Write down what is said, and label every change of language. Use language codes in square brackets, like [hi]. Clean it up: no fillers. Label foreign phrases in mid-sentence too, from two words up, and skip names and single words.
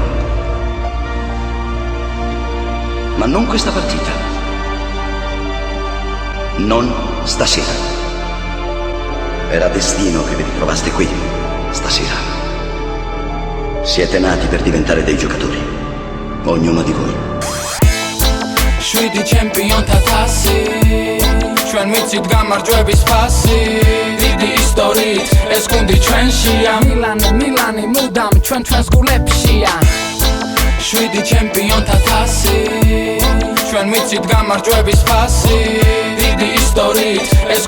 [it] Ma non questa partita. Non stasera. Era destino che vi ritrovaste qui stasera. Siete nati per diventare dei giocatori, ognuno di voi. [ka] შვიდი ჩემპიონ თათასი ჩვენ ვიცით გამარჯვების ფასი დიდი ისტორიით ეს გუნდი ჩვენშია მილანი მუდამ ჩვენს გულებშია შვიდი ჩემპიონ თათასი ჩვენ ვიცით გამარჯვების ფასი დიდი ისტორიით ეს